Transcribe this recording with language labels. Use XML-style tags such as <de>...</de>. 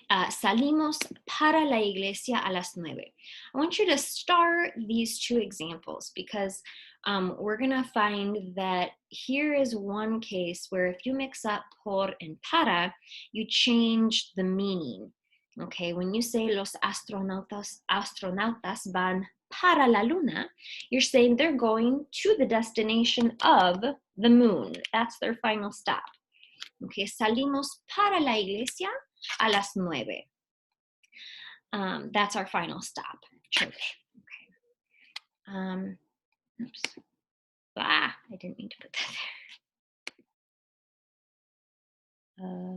<es>Salimos para la iglesia a las 9.</es> <en>I want you to star these two examples because we're going to find that here is one case where if you mix up por and para, you change the meaning. Okay, when you say los astronautas van para la luna, you're saying they're going to the destination of the moon. That's their final stop.</en> <es>Okay, salimos para la iglesia a las 9.</es> <en>That's our final stop, church. Okay. Oops. I didn't mean to put that there.</en>